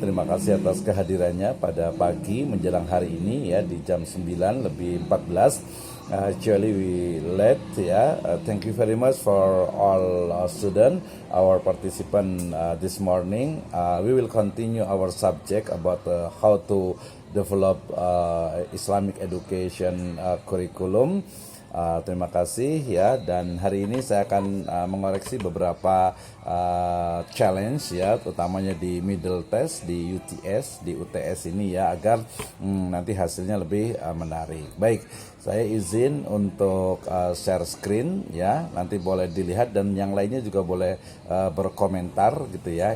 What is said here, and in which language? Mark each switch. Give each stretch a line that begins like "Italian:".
Indonesian: Terima kasih atas kehadirannya pada pagi menjelang hari ini ya, di jam 9:14.
English: Actually we late ya. Thank you very much for all student, our participant this morning. We will continue our subject about how to develop Islamic education curriculum.
Indonesian: Terima kasih ya, dan hari ini saya akan mengoreksi beberapa challenge ya, utamanya di middle test, di UTS, di UTS ini ya, agar nanti hasilnya lebih menarik. Baik, saya izin untuk share screen ya, nanti boleh dilihat dan yang lainnya juga boleh berkomentar gitu ya.